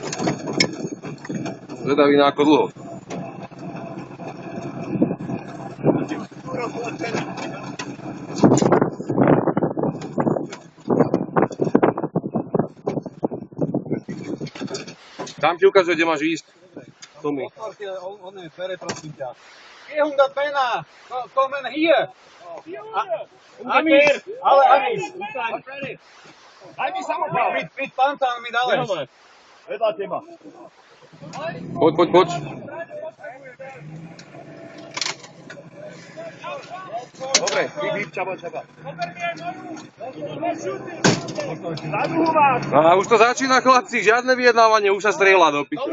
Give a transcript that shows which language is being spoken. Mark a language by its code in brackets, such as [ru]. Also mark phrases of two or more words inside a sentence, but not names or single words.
[sk] Zvedavý na ako dlho. Tam ti ukáže, kde máš ísť. Tomi. Otvorte oné dvere, prosím ťa. [de] 400 Männer, kommen hier. Amis, alle Amis. Amis haben wir. Mit Panzern, mit alles. [sk] Vedľa teba. Poď. Dobre, vyp, čaba. A už to začína, chlapci, žiadne vyjednávanie, už sa strieľa do piče.